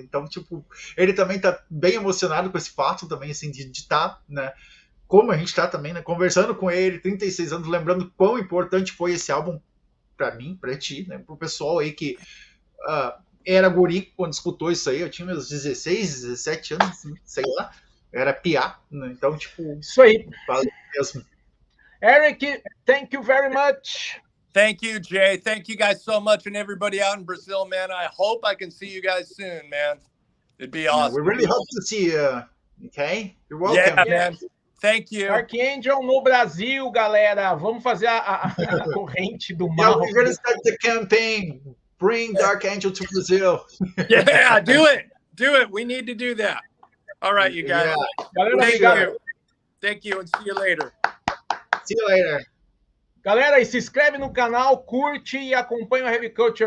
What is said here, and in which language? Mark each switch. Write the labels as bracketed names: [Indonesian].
[Portuguese] Então, tipo, ele também tá bem emocionado com esse fato também, assim, de estar, né? Como a gente tá também, né? Conversando com ele, 36 anos, lembrando quão importante foi esse álbum pra mim, pra ti, né? Pro pessoal aí que era guri quando escutou isso aí, eu tinha meus 16, 17 anos, sei lá. era piá, né? Então, tipo, Isso aí. valeu mesmo. [English] Eric, thank you very much. Thank you, Jay. Thank you guys so much. And everybody out in Brazil, man, I hope I can see you guys soon, man. It'd be awesome. We really hope to see you. Okay? You're welcome. Yeah, man. Thank you. [Portuguese] Archangel no Brasil, galera. Vamos fazer a corrente do mal. [English] Yeah, we're going to start the campaign. Bring Dark Angel to Brazil. Yeah, do it. Do it. We need to do that. All right, you guys. Yeah. [Portuguese] Galera, [English] Thank [Portuguese] obrigado. [English] you. Thank you, and see you later. See you later. [Portuguese] Galera, e se inscreve no canal, curte e acompanha o Heavy Culture.